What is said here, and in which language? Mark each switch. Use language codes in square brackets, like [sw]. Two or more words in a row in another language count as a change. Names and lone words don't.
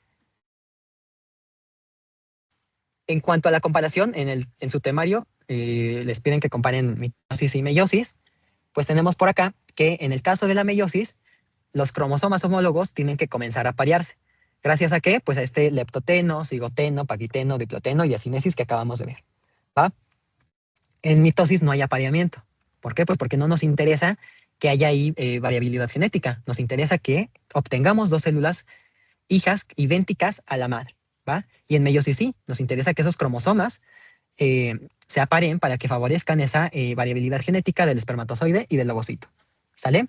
[es] En cuanto a la comparación, en su temario les piden que comparen mitosis y meiosis, pues tenemos por acá que en el caso de la meiosis, los cromosomas homólogos tienen que comenzar a parearse. ¿Gracias a qué? Pues a este leptoteno, cigoteno, paquiteno, diploteno y acinesis que acabamos de ver, ¿va? En mitosis no hay apareamiento. ¿Por qué? Pues porque no nos interesa que haya ahí variabilidad genética. Nos interesa que obtengamos dos células hijas idénticas a la madre, ¿va? Y en meiosis sí, nos interesa que esos cromosomas se aparen para que favorezcan esa variabilidad genética del espermatozoide y del ovocito, ¿sale?